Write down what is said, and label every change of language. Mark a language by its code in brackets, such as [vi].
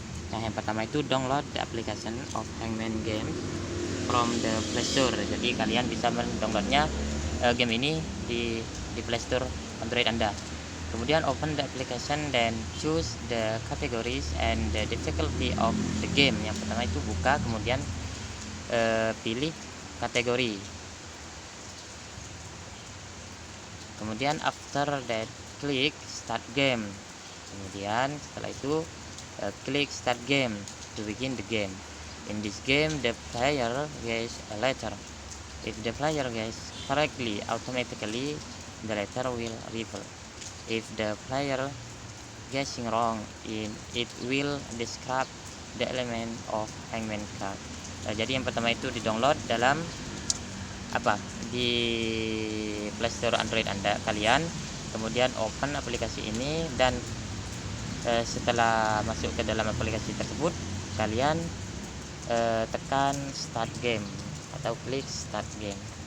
[id] Nah, yang pertama itu [en] download the application of Hangman game from the Play Store. [id] Jadi kalian bisa mendownloadnya game ini di Play Store Android Anda. Kemudian [en] open the application, then choose the categories and the difficulty of the game. [id] Yang pertama itu buka, kemudian pilih kategori. Kemudian [en] after that klik start game. [id] Kemudian setelah itu klik [en] start game to begin the game. In this game the player guess a letter. If the player guesses correctly, automatically the letter will reveal. If the player guessing wrong, it will describe the element of hangman card. [id] Jadi yang pertama itu di-download dalam di Play Store Android kalian, kemudian open aplikasi ini, dan setelah masuk ke dalam aplikasi tersebut kalian tekan start game atau klik start game.